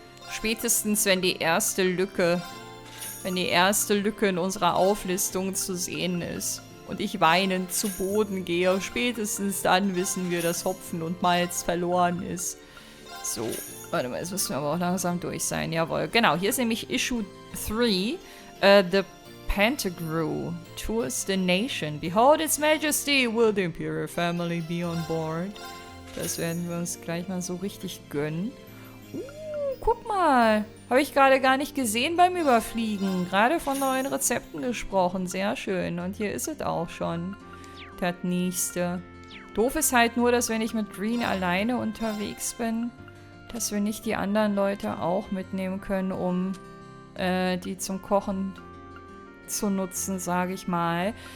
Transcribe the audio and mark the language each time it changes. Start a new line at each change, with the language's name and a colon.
German: Spätestens, wenn die erste Lücke in unserer Auflistung zu sehen ist und ich weinend zu Boden gehe, spätestens dann wissen wir, dass Hopfen und Malz verloren ist. So, warte mal, jetzt müssen wir aber auch langsam durch sein. Jawohl, genau, hier ist nämlich Issue 3,
English: The Pantagruel tours the nation. Behold its majesty, will the imperial family be on board?
German: Das werden wir uns gleich mal so richtig gönnen. Guck mal. Habe ich gerade gar nicht gesehen beim Überfliegen. Gerade von neuen Rezepten gesprochen. Sehr schön. Und hier ist es auch schon. Das nächste. Doof ist halt nur, dass wenn ich mit Green alleine unterwegs bin, dass wir nicht die anderen Leute auch mitnehmen können, um die zum Kochen zu nutzen, sage ich mal.